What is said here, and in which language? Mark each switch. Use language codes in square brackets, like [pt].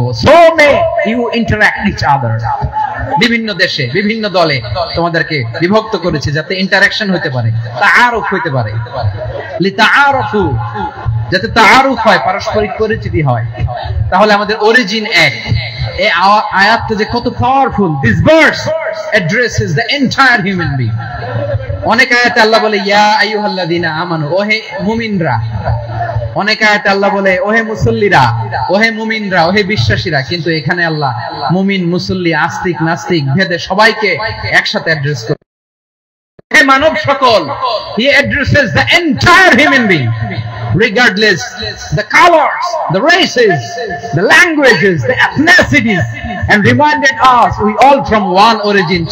[en] So may you interact each other. [bn] বিভিন্ন দেশে বিভিন্ন দলে তোমাদেরকে বিভক্ত করেছি যাতে ইন্টারঅ্যাকশন হতে পারে, তাআরুফ হতে পারে। লিতাআরফু, যাতে তাআরুফ হয়, পারস্পরিক পরিচিতি হয়। তাহলে আমাদের অরিজিন এক। এই আয়াতটা যে কত powerful. [en] This verse addresses the entire human being. [bn] অনেক আয়াতে আল্লাহ বলে [ar] ইয়া আইয়ুহাল্লাযীনা আমানু, [bn] ওহে মুমিনরা। অনেক আয়াতে আল্লাহ বলে ওহে মুসল্লিরা, ওহে মুমিনরা, ওহে বিশ্বাসীরা। কিন্তু এখানে আল্লাহ মুমিন মুসল্লি আস্তিক নাস্তিক ভেদে সবাইকে একসাথে অ্যাড্রেস করে। হে মানব সকল, [en] he addresses the entire human being regardless the colors, the races, the languages, the ethnicities, and reminded us we all from one origin.